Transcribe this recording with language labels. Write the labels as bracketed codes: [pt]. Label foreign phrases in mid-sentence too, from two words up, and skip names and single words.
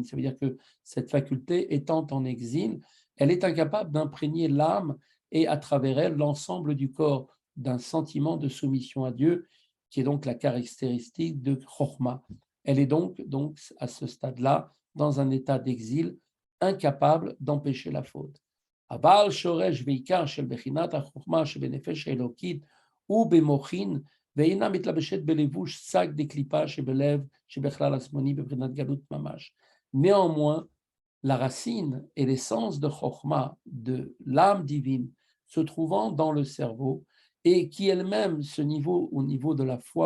[fr] Ça veut dire que cette faculté étant en exil, elle est incapable d'imprégner l'âme et à travers elle l'ensemble du corps d'un sentiment de soumission à Dieu, qui est donc la caractéristique de Chokhmah. Elle est donc à ce stade-là, dans un état d'exil, incapable d'empêcher la faute. [he] אבל שורש ועיקר של בחינת החכמה שבנפש אלוקית הוא במוחין ואינה מתלבשת בלבוש שק דקליפה שבלב שבחלל השמאלי בבחינת גלות ממש. [fr] Néanmoins, la racine et l'essence de Chokhmah, de l'âme divine, se trouvant dans le cerveau, et qui elle-même, ce niveau, au niveau de la foi,